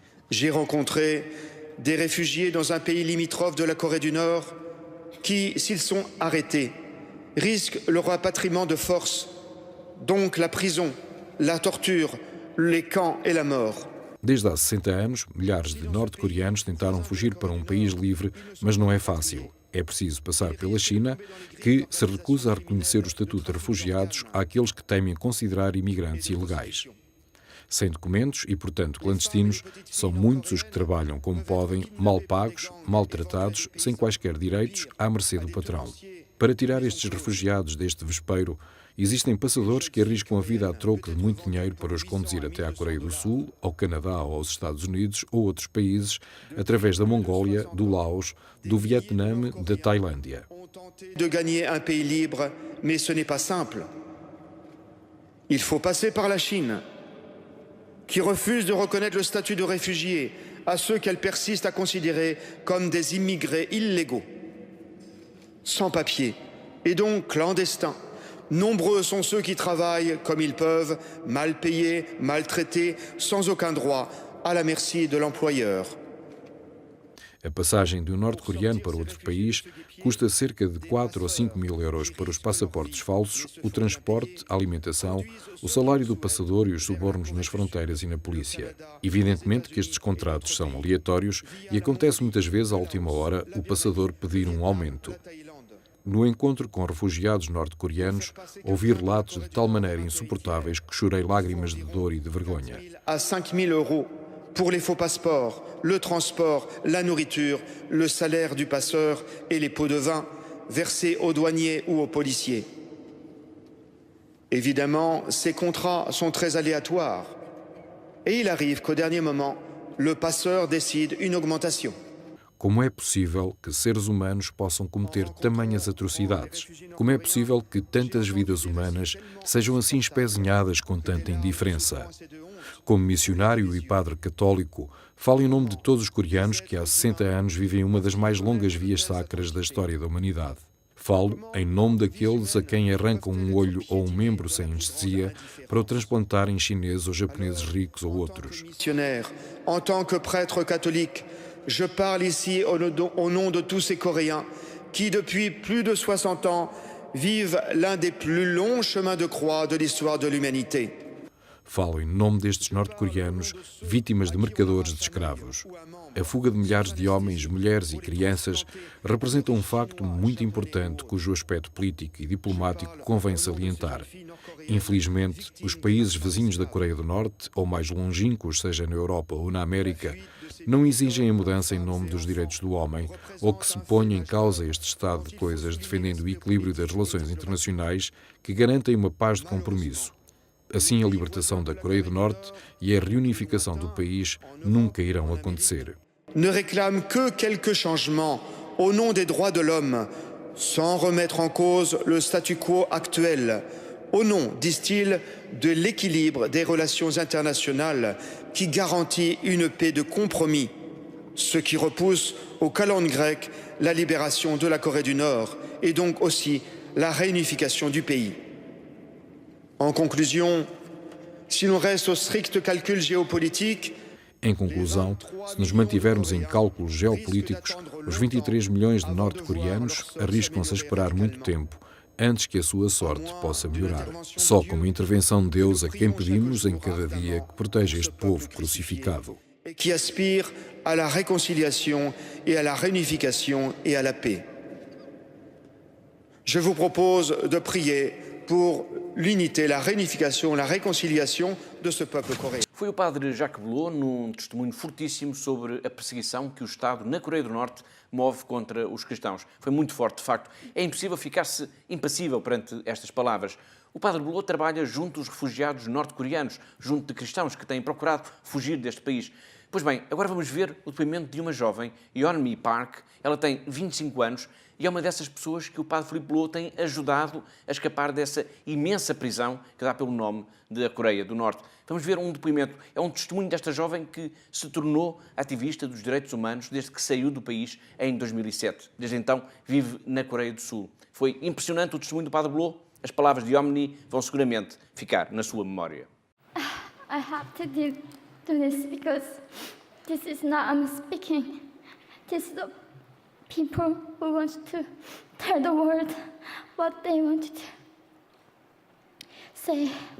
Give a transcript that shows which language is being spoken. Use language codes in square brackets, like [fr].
[fr] J'ai rencontré des réfugiés dans un pays limitrophe de la Corée du Nord qui, s'ils sont arrêtés, risquent le rapatriement de force, donc la prison, la torture, les camps et la mort. [pt] Desde há 60 anos, milhares de norte-coreanos tentaram fugir para um país livre, mas não é fácil. É preciso passar pela China, que se recusa a reconhecer o estatuto de refugiados àqueles que temem considerar imigrantes ilegais. Sem documentos e, portanto, clandestinos, são muitos os que trabalham como podem, mal pagos, maltratados, sem quaisquer direitos, à mercê do patrão. Para tirar estes refugiados deste vespeiro, existem passadores que arriscam a vida a troco de muito dinheiro para os conduzir até à Coreia do Sul, ao Canadá ou aos Estados Unidos ou outros países, através da Mongólia, do Laos, do Vietnã, da Tailândia. [fr] De gagner un pays libre, mais ce n'est pas simple. Il faut passer par la Chine, qui refuse de reconnaître le statut de réfugié à ceux qu'elle persiste à considérer comme des immigrés illégaux, sans papier et donc clandestins. Nombreux sont ceux qui travaillent comme ils peuvent, mal payés, maltraités, sans aucun droit, à la merci de l'employeur. [pt] A passagem de um norte-coreano para outro país custa cerca de 4 ou 5 mil euros para os passaportes falsos, o transporte, a alimentação, o salário do passador e os subornos nas fronteiras e na polícia. Evidentemente que estes contratos são aleatórios e acontece muitas vezes à última hora o passador pedir um aumento. No encontro com refugiados norte-coreanos, ouvi relatos de tal maneira insuportáveis que chorei lágrimas de dor e de vergonha. [fr] À 5 000 euros pour les faux passeports, le transport, la nourriture, le salaire du passeur et les pots de vin versés aux douaniers ou aux policiers. Évidemment, ces contrats sont très aléatoires et il arrive qu'au dernier moment, le passeur décide une augmentation. [pt] Como é possível que seres humanos possam cometer tamanhas atrocidades? Como é possível que tantas vidas humanas sejam assim espezinhadas com tanta indiferença? Como missionário e padre católico, falo em nome de todos os coreanos que há 60 anos vivem uma das mais longas vias sacras da história da humanidade. Falo em nome daqueles a quem arrancam um olho ou um membro sem anestesia para o transplantar em chineses ou japoneses ricos ou outros. [fr] En tant que prêtre catholique, je parle ici au nom de tous ces Coréens qui, depuis plus de 60 ans, vivent l'un des plus longs chemins de croix de l'histoire de l'humanité. [pt] Falo em nome destes norte-coreanos, vítimas de mercadores de escravos. A fuga de milhares de homens, mulheres e crianças representa um facto muito importante cujo aspecto político e diplomático convém salientar. Infelizmente, os países vizinhos da Coreia do Norte, ou mais longínquos, seja na Europa ou na América, não exigem a mudança em nome dos direitos do homem ou que se ponha em causa este estado de coisas defendendo o equilíbrio das relações internacionais que garantem uma paz de compromisso. Assim, a libertação da Coreia do Norte e a reunificação do país nunca irão acontecer. [fr] Ne réclame que quelques changements au nom des droits de l'homme, sans remettre en cause le statu quo actuel, au nom, disent-ils, de l'équilibre des relations internationales qui garantit une paix de compromis, ce qui repousse aux calendes grecques la libération de la Corée du Nord et donc aussi la réunification du pays. En conclusion, si l'on reste au strict calcul géopolitique, [pt] Em conclusão, se nos mantivermos em cálculos geopolíticos, os 23 milhões de norte-coreanos arriscam-se a esperar muito tempo antes que a sua sorte possa melhorar. Só com uma intervenção de Deus a quem pedimos em cada dia que proteja este povo crucificado. [fr] qui aspire à la réconciliation et à la réunification et à la paix. Je vous propose de prier pour l'unité, la réunification, la réconciliation de ce peuple coréen. [pt] Foi o padre Jacques Belot num testemunho fortíssimo sobre a perseguição que o Estado na Coreia do Norte move contra os cristãos. Foi muito forte, de facto. É impossível ficar-se impassível perante estas palavras. O padre Belot trabalha junto dos refugiados norte-coreanos, junto de cristãos que têm procurado fugir deste país. Pois bem, agora vamos ver o depoimento de uma jovem, Yeonmi Park. Ela tem 25 anos e é uma dessas pessoas que o padre Philippe Belot tem ajudado a escapar dessa imensa prisão que dá pelo nome da Coreia do Norte. Vamos ver um depoimento, é um testemunho desta jovem que se tornou ativista dos direitos humanos desde que saiu do país em 2007. Desde então vive na Coreia do Sul. Foi impressionante o testemunho do padre Belot. As palavras de Yeonmi vão seguramente ficar na sua memória. [en] I have to do this because this is not I'm speaking. This is the people who want to tell the world what they want to say.